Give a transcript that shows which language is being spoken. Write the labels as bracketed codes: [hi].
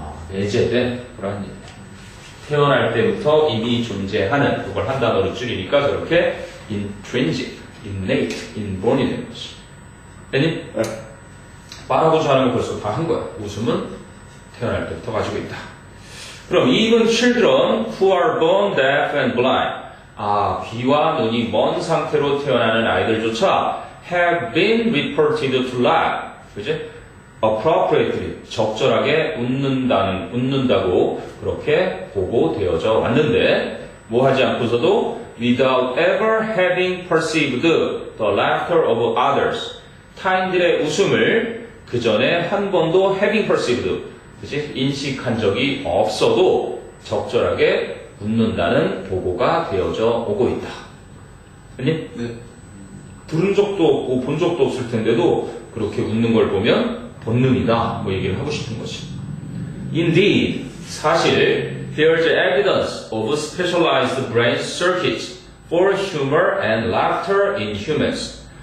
[ko] 내재된 그런 태어날 때부터 이미 존재하는 그걸 한 단어로 줄이니까 저렇게 intrinsic, innate, inborn이 되는 거지. 됐니? 네. 말하고자 하는 거 벌써 다 한 거야. 웃음은 태어날 때부터 가지고 있다. 그럼 [en] even children who are born deaf and blind. [ko] 귀와 눈이 먼 상태로 태어나는 아이들조차 [en] have been reported to laugh. [ko] 그지? appropriately, 적절하게 웃는다고 그렇게 보고되어져 왔는데 뭐 하지 않고서도 [en] without ever having perceived the laughter of others. [ko] 타인들의 웃음을 그 전에 한 번도 having perceived, 그치? 인식한 적이 없어도 적절하게 웃는다는 보고가 되어져 오고 있다. 아니? 네. 들은 적도 없고 본 적도 없을 텐데도 그렇게 웃는 걸 보면 본능이다. 뭐 얘기를 하고 싶은 거지. [en] Indeed, [ko] 사실 [en] there's evidence of specialized brain circuits for humor and laughter in humans.